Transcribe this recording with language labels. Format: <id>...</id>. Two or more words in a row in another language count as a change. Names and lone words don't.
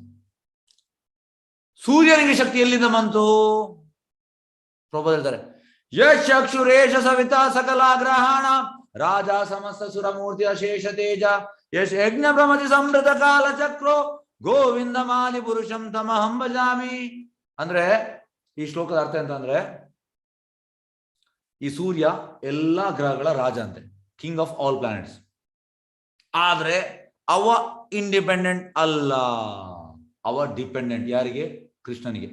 <kn>ಸೂರ್ಯನಿಗೆ ಶಕ್ತಿ ಎಲ್ಲಿಂದ ಬಂತು? ಪ್ರಭುಪಾದ ಹೇಳ್ತಾರೆ,</kn> <sa>ಯಕ್ಷುರೇಶ ಸವಿತಾ ಸಕಲ ಗ್ರಹಣ ರಾಜ ಸಮಸ್ತ ಸುರಮೂರ್ತಿ ಅಶೇಷ ತೇಜ ಯಶ್ ಯಜ್ಞ ಪ್ರಮತಿ ಸಮೃತ ಕಾಲ ಚಕ್ರೋ ಗೋವಿಂದ ಮಾಲಿ ಪುರುಷಂ ತಮಹಂ ಭಜಾಮಿ.</sa> <kn>ಅಂದ್ರೆ ಈ ಶ್ಲೋಕದ ಅರ್ಥ ಎಂತಂದ್ರೆ, ಈ ಸೂರ್ಯ ಎಲ್ಲಾ ಗ್ರಹಗಳ ರಾಜ ಅಂತೆ,</kn> <en>King of all planets.</en> <kn>ಆದ್ರೆ ಅವ ಇಂಡಿಪೆಂಡೆಂಟ್ ಅಲ್ಲ, ಅವ ಡಿಪೆಂಡೆಂಟ್. ಯಾರಿಗೆ? ಕೃಷ್ಣನಿಗೆ.</kn>